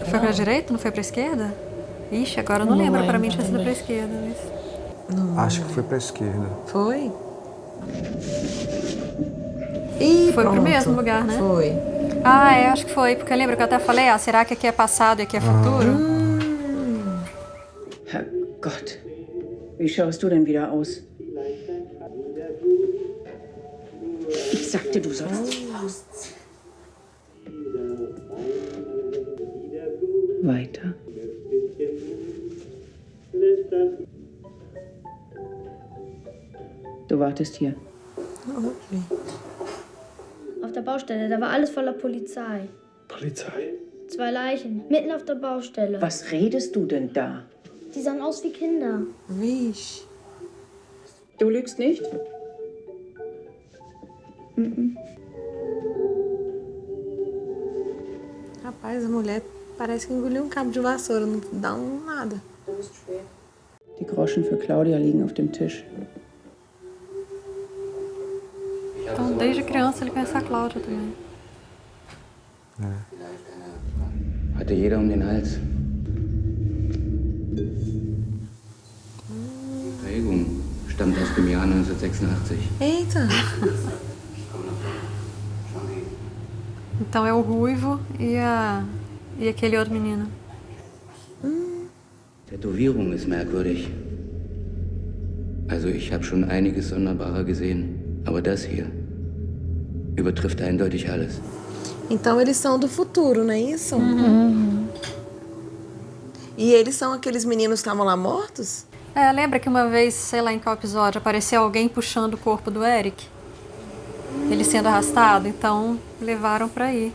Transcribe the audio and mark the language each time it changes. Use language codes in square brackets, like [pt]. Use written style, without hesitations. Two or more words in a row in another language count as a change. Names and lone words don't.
[pt] Foi pra direita, não foi pra esquerda? Ixi, agora eu não lembro. Pra mim tinha sido pra esquerda. Mas... Acho que foi pra esquerda. Foi? Ih, Foi pro pronto. mesmo lugar, né? Foi. Ah, acho que foi. Porque lembra que eu até falei, será que aqui é passado e aqui é futuro? [de] Herrgott, wie schaust du denn wieder aus? Ich sagte, du sollst ausziehen. Weiter. Du wartest hier. Okay. Auf der Baustelle, da war alles voller Polizei. Polizei? 2 Leichen, mitten auf der Baustelle. Was redest du denn da? Die sahen aus wie Kinder. [pt] Vixe. [de] Du lügst nicht? [pt] Rapaz, a mulher parece que engoliu um cabo de vassoura, não dá nada. [de] Die Groschen für Claudia liegen auf dem Tisch. [pt] Então, desde criança ele conhece a Cláudia também. [de] Hatte jeder um den Hals. Prägung stammt aus dem Jahr 1986. [pt] Eita! Então é o Ruivo e aquele outro menino. [de] Tätowierung ist merkwürdig. Also ich habe schon einiges sonderbarer gesehen, aber das hier übertrifft eindeutig alles. [pt] Então eles são do futuro, não é isso? E eles são aqueles meninos que estavam lá mortos? Lembra que uma vez, sei lá em qual episódio, apareceu alguém puxando o corpo do Eric? Ele sendo arrastado, então levaram pra aí.